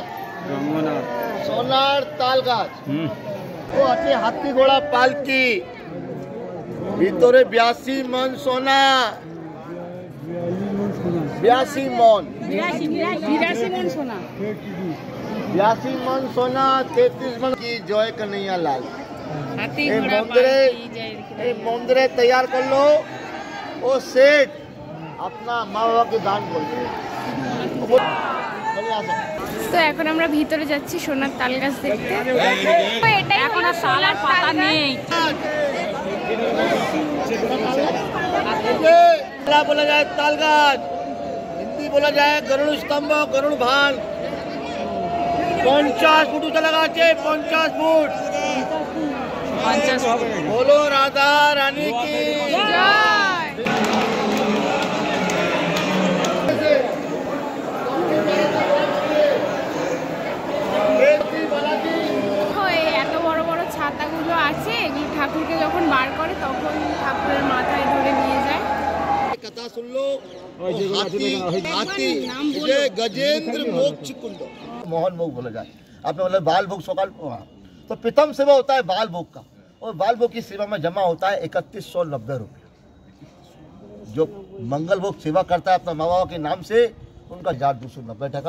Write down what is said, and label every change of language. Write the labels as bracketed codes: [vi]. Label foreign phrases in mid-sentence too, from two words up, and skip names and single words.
[bn] সোনার তাল গাছ। ও আছে হাতি ঘোড়া পালকি, ভিতরে 82 মন সোনা। 82 মন সোনা। 82 মন সোনা, 33 মন [hi] की जय कन्हैया लाल। मंदिर तैयार कर लो, वो सेठ अपना माँ बाबा के दान कर लो। [bn] তো এখন আমরা ভিতরে যাচ্ছি সোনার তাল গাছ দেখতে। এখন আর শাল আর পাতা নেই। [hi] बोला जाए ताल गाछ, हिंदी बोला जाए गरुड़ स्तंभ, गरुड़ भान। 50 फुट ऊंचा लगा আছে, 50 फुट। बोलो राधा रानी की [bn] এত বড় বড় ছাতাগুলো আছে, এগুলো ঠাকুরকে যখন বার করে তখন ঠাকুরের মাথায় ধরে নিয়ে যায়। [hi] कथा सुन लो। हाथी ये गजेंद्र मोक्ष कुंड, मोहन भोग बोला जाए। आपने बोला बाल भोग सकाल, तो प्रथम सेवा होता है बाल भोग का, और बाल भोग की सेवा में जमा होता है 3190 रुपये। जो मंगल भोग सेवा करता है अपना माँ बाबा के नाम से, उनका 1290 टका।